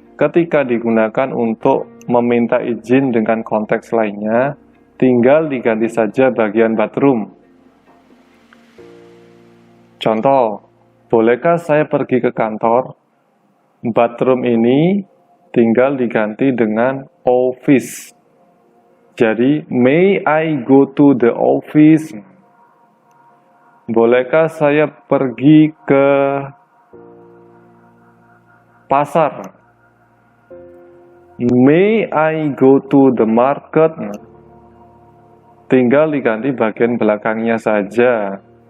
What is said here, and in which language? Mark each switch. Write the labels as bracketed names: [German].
[Indonesian] Ketika digunakan untuk meminta izin dengan konteks lainnya, tinggal diganti saja bagian bathroom. Contoh, bolehkah saya pergi ke kantor? Bathroom ini tinggal diganti dengan office. Jadi, [English] may I go to the office? [Indonesian] Bolehkah saya pergi ke pasar? [English] May I go to the market? [Indonesian] Tinggal diganti bagian belakangnya saja.